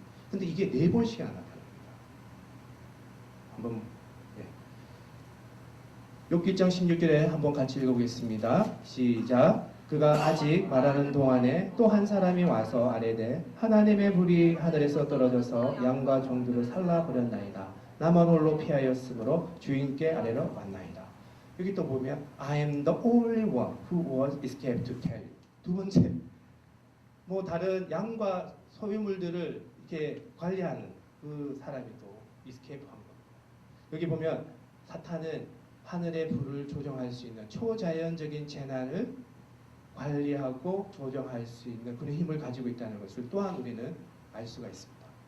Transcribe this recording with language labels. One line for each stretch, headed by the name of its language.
Korean: 근데 이게 4번씩이나 나타납니다. 한번 욥기 1장 16절에 한번 같이 읽어보겠습니다. 시작. 그가 아직 말하는 동안에 또 한 사람이 와서 아뢰되 하나님의 불이 하늘에서 떨어져서 양과 종들을 살라버렸나이다. 나만 홀로 피하였으므로 주인께 아래로 왔나이다. 여기 또 보면
English: I am the only one who was escaped to tell you.
Korean: 두 번째, 다른 양과 소유물들을 이렇게 관리하는 그 사람이 또 escape 한 겁니다. 여기 보면 사탄은 하늘의 불을 조정할 수 있는 초자연적인 재난을 관리하고 조정할 수 있는 그런 힘을 가지고 있다는 것을 또한 우리는 알 수가 있습니다.